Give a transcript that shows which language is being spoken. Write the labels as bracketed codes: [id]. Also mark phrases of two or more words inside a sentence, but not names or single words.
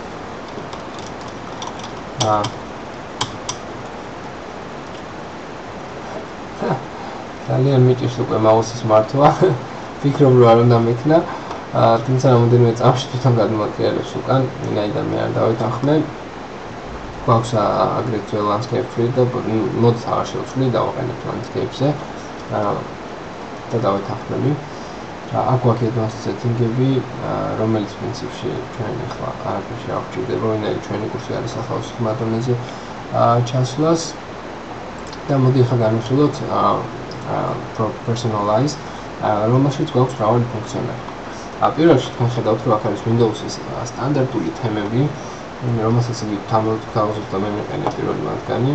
[ka] ძალიან მიჭირს უკვე მაუსის მართვა. ვფიქრობ რომ არ უნდა მექნა, თუმცა რამოდენიმე წამში თვითონ გადმოატრიალებს უკან, ვინაიდან მე არ დავეთანხმე. გვაქვს აგრეთვე [en] landscape free [ka] და მოდით აღარ შევცვლი, დავაყენებ landscape-ზე და დავეთანხმები. აქ გვაქვს [en] advanced setting- [ka] ები, რომელიც პრინციპში ჩვენ ახლა არაფერში არ გვჭირდება, ვინაიდან ჩვენი კურსი არის ახალ სიხმადონეზე ჩასვლას. და მოდი ახლა განვიხილოთ personalized, რომელშიც გვაქვს მრავალი ფუნქციონალი. პირველ რიგში თქვენ ხედავთ, რომ აქ არის Windows-ის სტანდარტული თემები, რომელსაც იგი თავაზობთ და მე მეყენებ პირველი მათგანი.